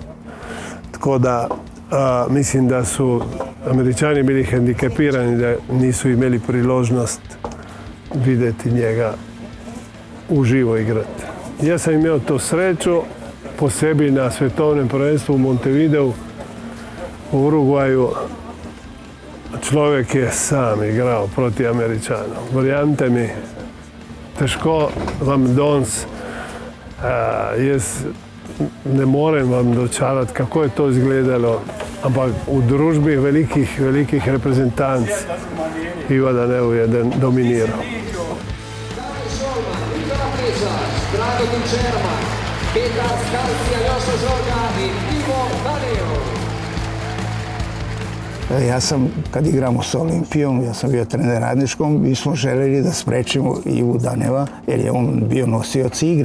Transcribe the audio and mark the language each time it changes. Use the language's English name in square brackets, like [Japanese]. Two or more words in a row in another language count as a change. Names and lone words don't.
[Croatian] Tako da mislim da su Američani bili hendikepirani da nisu imeli priložnost vidjeti njega uživo igrati. Ja sam imao tu sreću po sebi na svetovnom prvenstvu u Montevideu u Urugvaju. Človek je sam igrao proti Američana. [Slovenian] Verjamete mi, težko vam danes, jaz ne morem vam dočarati, kako je to izgledalo, ampak v družbi velikih reprezentanc Ivo Danev je dominiral. [Serbian] Ja sam, kad igramo s Olimpijom, ja sam bio trener radničkom, mi smo željeli da sprečimo Ivu Daneva, jer je on bio nosioc igre.